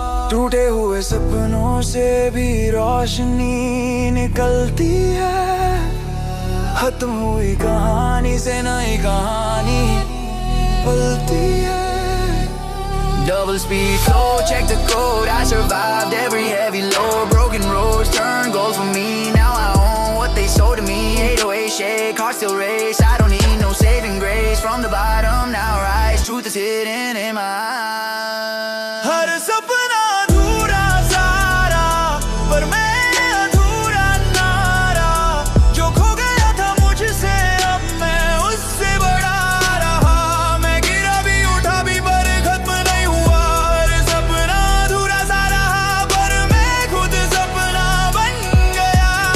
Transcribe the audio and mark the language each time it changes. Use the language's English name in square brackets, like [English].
[Hindi] टूटे हुए सपनों से भी रोशनी निकलती है। खत्म हुई कहानी से नई कहानी पलती है। [English] Double speed flow, check the code. I survived every heavy load. Broken roads turn gold for me. Now I own what they sold to me. 808 shake, heart still race. I don't need no saving grace. From the bottom, now I rise. Truth is hidden in my eyes. [Hindi] हर सपना अधूरा सारा, पर मैं अधूरा नारा। जो खो गया था मुझसे अब मैं उससे बढ़ा रहा। मैं गिरा भी उठा भी पर खत्म नहीं हुआ। हर सपना अधूरा सा रहा, पर मैं खुद सपना बन गया।